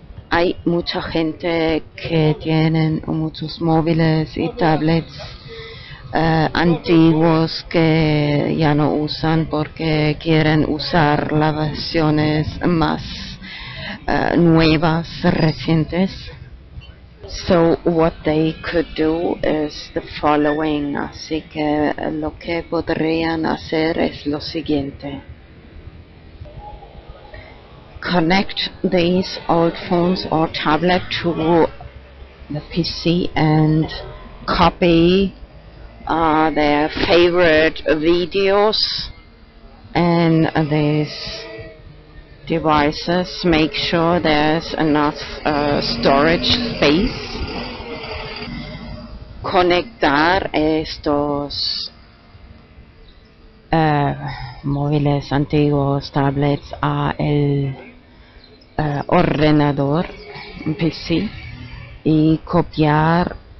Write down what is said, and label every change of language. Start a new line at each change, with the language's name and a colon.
Spanish: Hay mucha gente que tienen muchos móviles y tablets antiguos que ya no usan porque quieren usar las versiones más nuevas, recientes.
English: So what they could do is the following.
Spanish: Así que lo que podrían hacer es lo siguiente.
English: Connect these old phones or tablet to the PC and copy their favorite videos and these devices. Make sure there's enough storage space.
Spanish: Conectar estos móviles antiguos, tablets a el ordenador PC y copiar